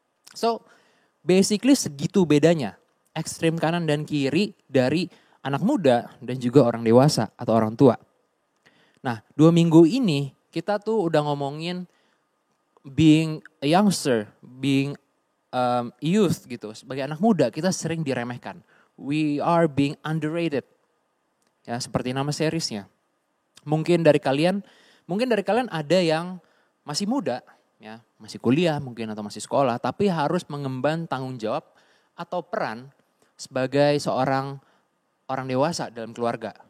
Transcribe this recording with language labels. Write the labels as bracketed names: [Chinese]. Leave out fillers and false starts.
[English] So basically [Indonesian] segitu bedanya, ekstrem kanan dan kiri dari anak muda dan juga orang dewasa atau orang tua. Nah 2 minggu ini kita tuh udah ngomongin [English] being a youngster, being youth [Indonesian] gitu. Sebagai anak muda kita sering diremehkan. [English] We are being underrated. [Indonesian] Ya seperti nama seriesnya. Mungkin dari kalian ada yang masih muda, ya masih kuliah mungkin atau masih sekolah, tapi harus mengemban tanggung jawab atau peran sebagai seorang orang dewasa dalam keluarga.